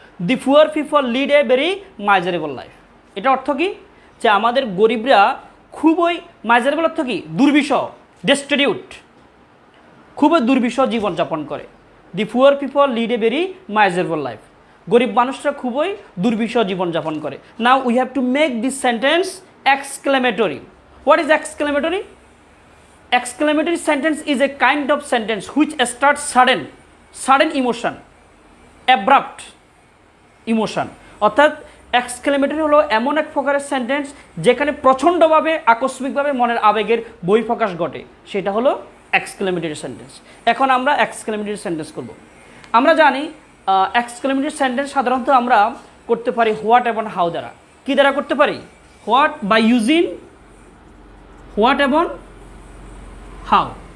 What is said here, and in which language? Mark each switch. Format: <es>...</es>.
<en>The poor people lead a very miserable life.</en> <bn>এটা অর্থ কি? যে আমাদের গরিবরা খুবই মাইজারেবল অর্থ কি? দুর্বিষহ, ডেস্টিটিউট, খুবই দুর্বিষহ জীবনযাপন করে।</bn> <en>The poor people lead a very miserable life.</en> <bn>গরিব মানুষরা খুবই দুর্বিষহ জীবনযাপন করে।</bn> <en>Now we have to make this sentence exclamatory. What is exclamatory? Exclamatory sentence is a kind of sentence which starts sudden emotion, abrupt emotion.</en> <bn>অর্থাৎ exclamatory হলো এমন এক প্রকারের সেন্টেন্স যেখানে প্রচণ্ডভাবে আকস্মিকভাবে মনের আবেগের বহিঃপ্রকাশ ঘটে, সেটা হলো এক্সক্লেমেটরি সেন্টেন্স। এখন আমরা এক্সক্লেমেটরি সেন্টেন্স করব। আমরা জানি এক্সক্লেমেটরি সেন্টেন্স সাধারণত আমরা করতে পারি হোয়াট এবং হাউ দ্বারা। কি দ্বারা করতে পারি?</bn> <en>what by using what</en> <bn>এবং হাউ।</bn>